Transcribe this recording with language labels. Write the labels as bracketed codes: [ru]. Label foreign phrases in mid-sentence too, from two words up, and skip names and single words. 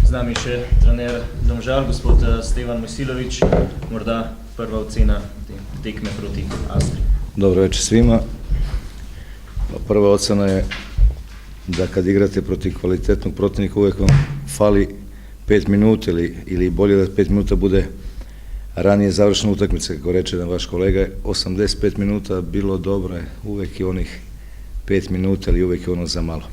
[sl] z nami še trener Domžal, gospod Stevan Mojsilović. Morda prva ocena tekme proti Astri. [sr] Dobro večer svima. Prva ocena je da kad igrate protiv kvalitetnog protivnika uvijek vam fali 5 minuta ili bolje da 5 minuta bude ranije završena utakmica, kako reče jedan vaš kolega. 85 minuta bilo dobro je, uvijek je onih 5 minuta ili uvijek je ono za malo.